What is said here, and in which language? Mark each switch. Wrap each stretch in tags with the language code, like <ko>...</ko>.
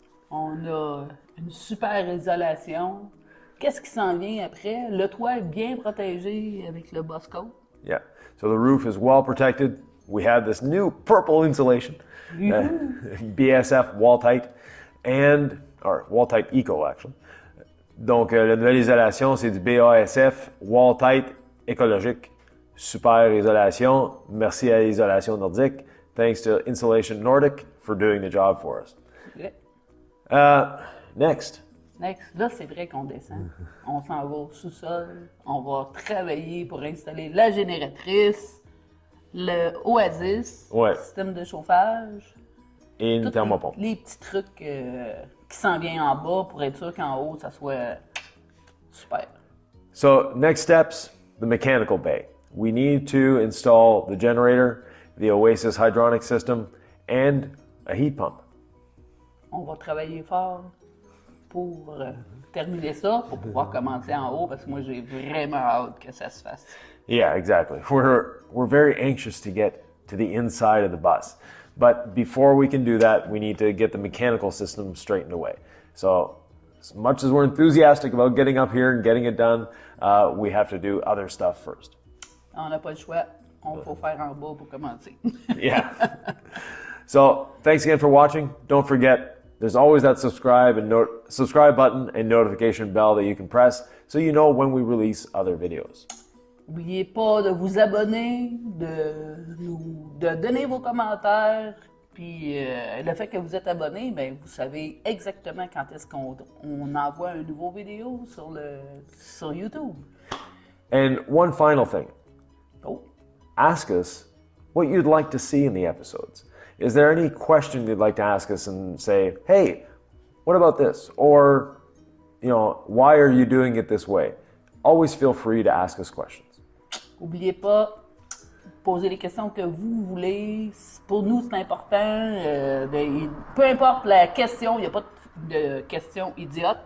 <fr>On a une super isolation. Qu'est-ce qui s'en vient après? Le toit est bien protégé avec le buskote.</fr> <en>Yeah. So the roof is well protected. We have this new purple insulation, BSF wall tight, or wall tight eco actually.</en> <fr>Donc la nouvelle isolation, c'est du BASF wall tight écologique. Super isolation. Merci à l'isolation nordique.</fr> <en>Thanks to Insulation Nordic for doing the job for us. Next.</en> <fr>Là, c'est vrai qu'on descend. On s'en va au sous-sol. On va travailler pour installer la génératrice, le Oasis, système de chauffage. Et une thermopompe. Les petits trucs qui s'en viennent en bas pour être sûr qu'en haut, ça soit super.</fr> <en>So next steps, the mechanical bay. We need to install the generator, the Oasis hydronic system, and a heat pump.</en> <fr>On va travailler fort pour terminer ça, pour pouvoir commencer en haut, parce que moi, j'ai vraiment hâte que ça se fasse.</fr> <en>Yeah, exactly. We're very anxious to get to the inside of the bus. But before we can do that, we need to get the mechanical system straightened away. So as much as we're enthusiastic about getting up here and getting it done, we have to do other stuff first.</en> <fr>On n'a pas le choix. On faut faire en bas pour commencer.</fr> <en>Yeah. So thanks again for watching. Don't forget, there's always that subscribe button and notification bell that you can press so you know when we release other videos.</en> <fr>N'oubliez pas de vous abonner, de donner vos commentaires, puis le fait que vous êtes abonné, ben vous savez exactement quand est-ce qu'on envoie une nouvelle vidéo sur YouTube.</fr> <en>And one final thing. Oh. Ask us what you'd like to see in the episodes. Is there any question you'd like to ask us and say, hey, what about this? Or, why are you doing it this way? Always feel free to ask us questions.</en> <fr>N'oubliez pas, poser les questions que vous voulez. Pour nous, c'est important. Peu importe la question, il n'y a pas de question idiote.</fr>